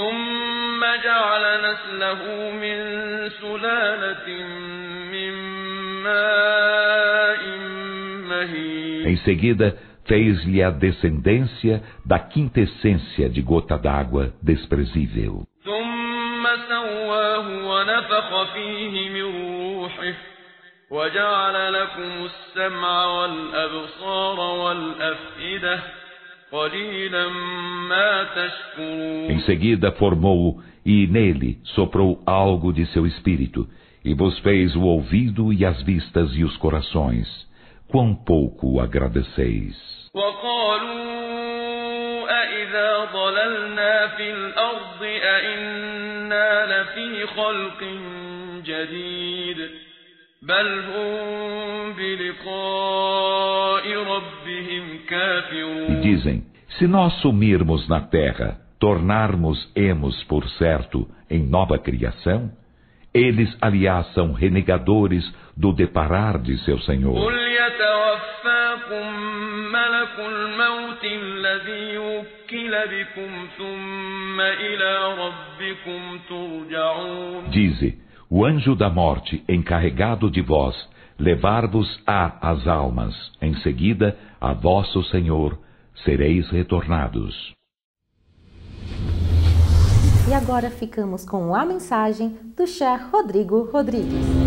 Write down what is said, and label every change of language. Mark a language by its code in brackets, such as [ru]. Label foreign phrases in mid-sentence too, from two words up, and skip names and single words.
[pt] Em seguida, fez-lhe a descendência da quintessência de gota d'água desprezível. [ar] وجعل لكم السمع والأبصار والأفئدة قليلا ما تشكرون. [pt] Em seguida formou-o e nele soprou algo de seu espírito e vos fez o ouvido e as vistas e os corações. Quão pouco agradeceis. [ar] وقالوا أإذا ضللنا في الأرض أإنا لفي خلق جديد بل هم بلقاء ربهم كافرون. [pt] E dizem, se nós sumirmos na terra, tornarmos-emos por certo em nova criação, eles, aliás, são renegadores do deparar de seu Senhor. [ar] قل يتوفاكم ملك الموت الذي وكل بكم ثم إلى ربكم ترجعون. [pt] Dize, o anjo da morte, encarregado de vós, levar-vos-á as almas, em seguida, a vosso Senhor, sereis retornados. E agora ficamos com a mensagem do Sheikh Rodrigo Rodrigues.